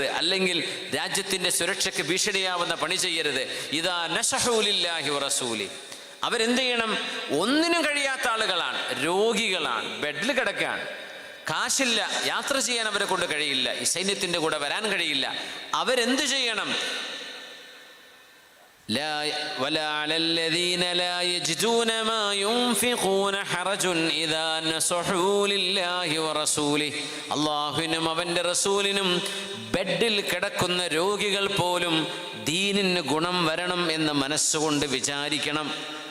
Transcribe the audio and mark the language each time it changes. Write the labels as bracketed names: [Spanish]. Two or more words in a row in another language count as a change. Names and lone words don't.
[Malayalam] അല്ലെങ്കിൽ രാജ്യത്തിൻ്റെ സുരക്ഷയ്ക്ക് ഭീഷണിയാവുന്ന പണി ചെയ്യരുത്. [Arabic] إذا نصحوا لله ورسوله, [Malayalam] അവരെന്ത് ചെയ്യണം? ഒന്നിനും കഴിയാത്ത ആളുകളാണ്, രോഗികളാണ്, ബെഡിൽ കിടക്കുകയാണ്, കാശില്ല, യാത്ര ചെയ്യാൻ അവരെ കൊണ്ട് കഴിയില്ല, ഈ സൈന്യത്തിൻ്റെ കൂടെ വരാൻ കഴിയില്ല. അവരെന്ത് ചെയ്യണം? [Arabic] ولا على الذين لا يجدون ما ينفقون حرج إذا نصحوا لله ورسوله, [Malayalam] അല്ലാഹുവിനും അവൻ്റെ റസൂലിനും ബെഡിൽ കിടക്കുന്ന രോഗികൾ പോലും ദീനിന് ഗുണം വരണം എന്ന് മനസ്സുകൊണ്ട് വിചാരിക്കണം.